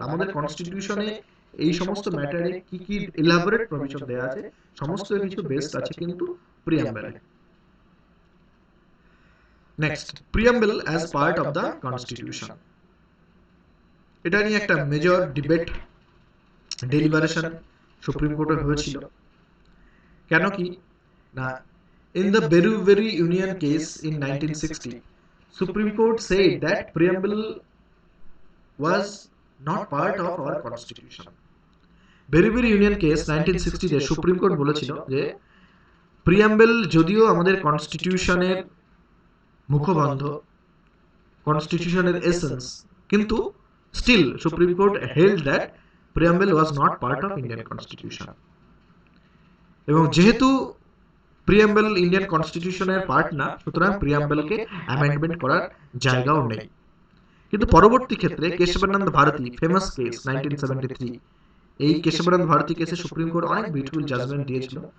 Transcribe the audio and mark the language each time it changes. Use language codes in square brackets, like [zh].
[bn] আমাদের কনস্টিটিউশনে এই সমস্ত ম্যাটারে কি কি এলাবোরেট প্রভিশন দেয়া আছে, সমস্ত কিছু বেসড আছে কিন্তু প্রিয়াম্বলে। Next, [en] Preamble as part of the constitution. [bn] এটা নিয়ে একটা মেজর ডিবেট, ডেলিবারেশন সুপ্রিম কোর্টে হয়েছিল। কেন কি না, [en] in the Beruveri Union case in 1960, Supreme Court said that preamble was not part of our constitution. [bn] Beruveri Union case 1960 তে সুপ্রিম কোর্ট বলেছিল যে প্রিয়াম্বল যদিও আমাদের কনস্টিটিউশনের মুখবন্ধ, কনস্টিটিউশনের এসেন্স, কিন্তু [en] still Supreme Court held that preamble was not part of Indian constitution. [bn] এবং যেহেতু preamble Indian কনস্টিটিউশনের part না, সুতরাং প্রিয়াম্বলকে অ্যামেন্ডমেন্ট করার জায়গাও নেই। কিন্তু পরবর্তী ক্ষেত্রে কেশবানন্দ ভারতী, ফেমাস কেস 1973, এই কেশবানন্দ ভারতী কেসে সুপ্রিম কোর্ট অনেক বিউটিফুল জাজমেন্ট দিয়েছিল।